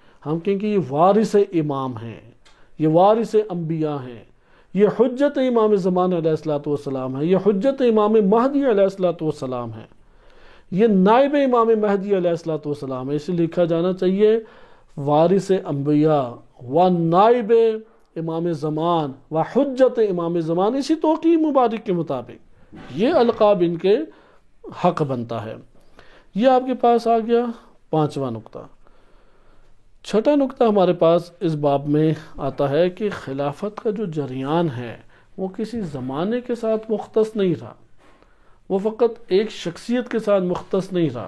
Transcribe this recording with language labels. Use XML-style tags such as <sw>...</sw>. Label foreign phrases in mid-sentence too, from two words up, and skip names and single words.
<ur>ہم کہیں کہ یہ وارث امام ہیں، یہ وارث انبیاء ہیں، یہ حجت امام زمان</ur> <ar>علیہ السلام</ar> <ur>ہے، یہ حجت امام مہدی</ur> <ar>علیہ السلام</ar> <ur>ہے، یہ نائب امام مہدی</ur> <ar>علیہ السلام</ar> <ur>ہے۔ اسے لکھا جانا چاہیے وارث انبیاء و نائب امام زمان و حجت امام زمان، اسی توقیع مبارک کے مطابق یہ القاب ان کے حق بنتا ہے۔ یہ آپ کے پاس آ گیا 5واں نقطہ۔ 6واں نقطہ ہمارے پاس اس باب میں آتا ہے کہ خلافت کا جو جریان ہے وہ کسی زمانے کے ساتھ مختص نہیں رہا، وہ فقط ایک شخصیت کے ساتھ مختص نہیں رہا۔</ur>